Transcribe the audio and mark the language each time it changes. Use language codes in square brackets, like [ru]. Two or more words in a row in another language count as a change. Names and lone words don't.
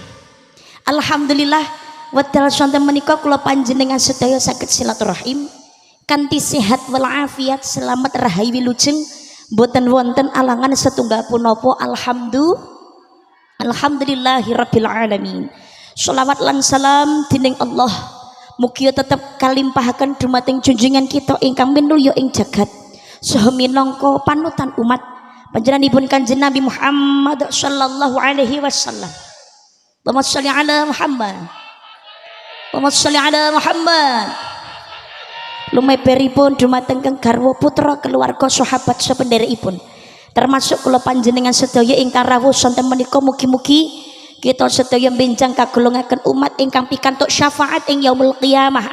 [jv] Alhamdulillah wedal sonten menika kula panjenengan sedaya saged silaturahim kanthi sehat walafiat selamat rahayu wilujeng boten wonten alangan setunggal punapa. [ar] الحمد لله رب العالمين. [jv] Sholawat lan salam dening Allah mugia tetep kalimpahaken dumateng junjungan kita ingkang minulya ing jagat saha minangka panutan umat panjenenganipun Kanjeng Nabi Muhammad [ar] صلى الله عليه وسلم. اللهم صل على محمد. اللهم صل على محمد. [jv] Lumeberipun dumateng garwa putra keluarga sahabat sapenderekipun termasuk kula panjenengan sedaya ingkang rawuh sonten menika mugi-mugi kita sedaya benjang kagolongaken umat ingkang pikantuk syafaat ing [ar] يوم القيامة.